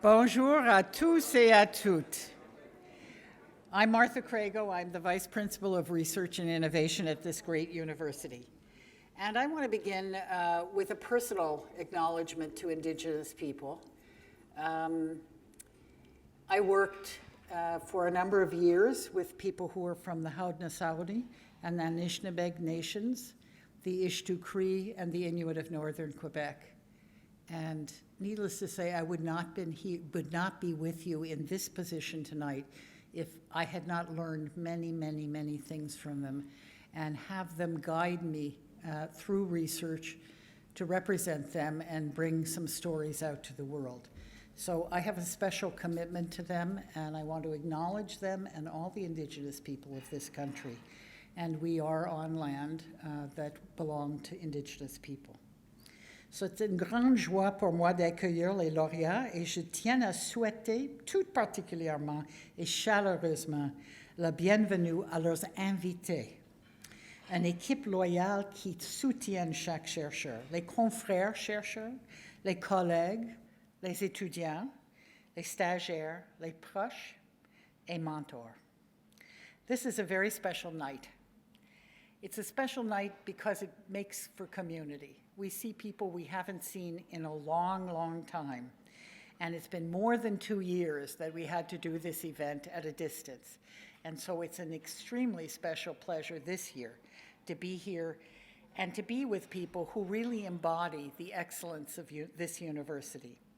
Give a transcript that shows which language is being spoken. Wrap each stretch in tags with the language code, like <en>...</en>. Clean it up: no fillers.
<fr>Bonjour à tous et à toutes.</fr> <en>I'm Martha Crago. I'm the Vice Principal of Research and Innovation at this great university. And I want to begin with a personal acknowledgement to Indigenous people. I worked for a number of years with people who are from the Haudenosaunee and the Anishinaabeg nations, the Ishtu Cree, and the Inuit of northern Quebec. And needless to say, I would not be with you in this position tonight if I had not learned many, many, many things from them and have them guide me through research to represent them and bring some stories out to the world. So I have a special commitment to them, and I want to acknowledge them and all the Indigenous people of this country. And we are on land that belong to Indigenous people.</en> <fr>C'est une grande joie pour moi d'accueillir les lauréats et je tiens à souhaiter tout particulièrement et chaleureusement la bienvenue à leurs invités. Une équipe loyale qui soutient chaque chercheur, les confrères chercheurs, les collègues, les étudiants, les stagiaires, les proches, et mentors.</fr> <en>This is a very special night. It's a special night because it makes for community. We see people we haven't seen in a long, long time. And it's been more than 2 years that we had to do this event at a distance. And so it's an extremely special pleasure this year to be here and to be with people who really embody the excellence of this university.</en>